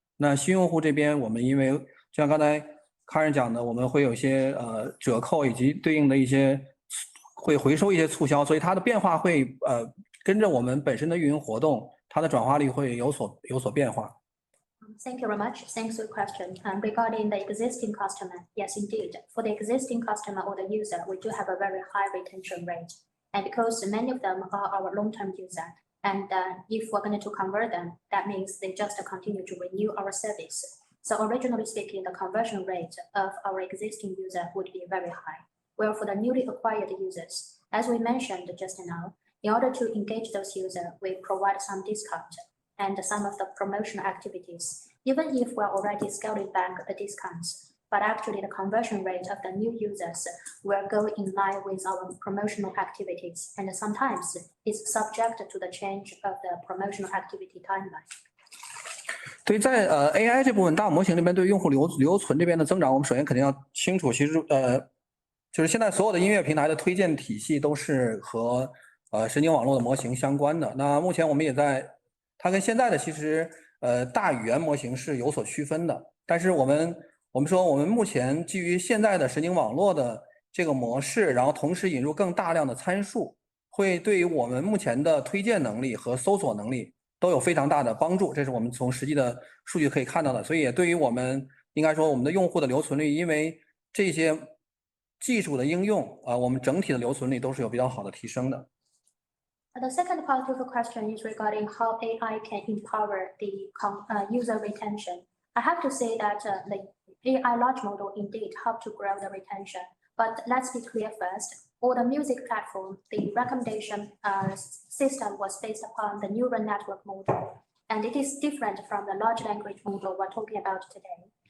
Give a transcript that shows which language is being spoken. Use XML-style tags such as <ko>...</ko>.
<zh>那新用户这边我们因为就像刚才康人讲的，我们会有一些折扣以及对应的一些会回收一些促销，所以它的变化会跟着我们本身的运营活动，它的转化率会有所变化。</zh> <en>Thank you very much. Thanks for the question. Regarding the existing customer, yes, indeed. For the existing customer or the user, we do have a very high retention rate. And because many of them are our long-term user, and if we're going to convert them, that means they just continue to renew our service. So originally speaking, the conversion rate of our existing user would be very high. Where for the newly acquired users, as we mentioned just now, in order to engage those users, we provide some discount and some of the promotional activities, even if we're already scaling back the discounts. But actually the conversion rate of the new users will go in line with our promotional activities, and sometimes it's subject to the change of the promotional activity timeline.</en> <zh>对，在AI 这部分大模型这边对用户留存这边的增长，我们首先肯定要清楚，其实就是现在所有的音乐平台的推荐体系都是和神经网络的模型相关的。那目前我们也在，它跟现在的其实大语言模型是有所区分的。但是我们说我们目前基于现在的神经网络的这个模式，然后同时引入更大量的参数，会对于我们目前的推荐能力和搜索能力都有非常大的帮助。这是我们从实际的数据可以看到的。所以也对于我们应该说我们的用户的留存率，因为这些技术的应用我们整体的留存率都是有比较好的提升的。</zh> <en>The second part of the question is regarding how AI can empower the user retention. I have to say that the AI large model indeed help to grow the retention. But let's be clear first. For the music platform, the recommendation system was based upon the neural network model, and it is different from the large language model we're talking about today.</en>